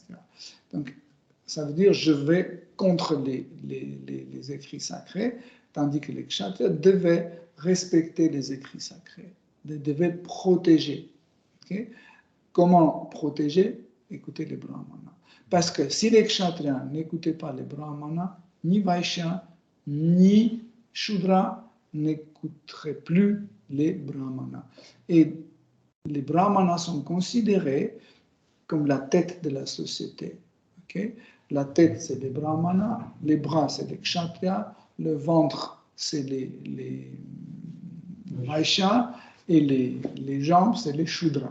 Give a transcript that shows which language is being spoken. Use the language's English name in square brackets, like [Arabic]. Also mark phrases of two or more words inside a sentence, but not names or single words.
[French] Donc ça veut dire je vais contre les écrits sacrés, tandis que les kshatriyas devaient respecter les écrits sacrés, devaient protéger. Okay? Comment protéger? Écouter les brahmanas. Parce que si les kshatriyas n'écoutaient pas les brahmanas, ni Vaishya, ni Shudra n'écouteraient plus les brahmanas. Et les brahmanas sont considérés comme la tête de la société. Okay? La tête, c'est les brahmanas, les bras, c'est les kshatriyas, le ventre, c'est les vaishyas, et les jambes, c'est les shudras.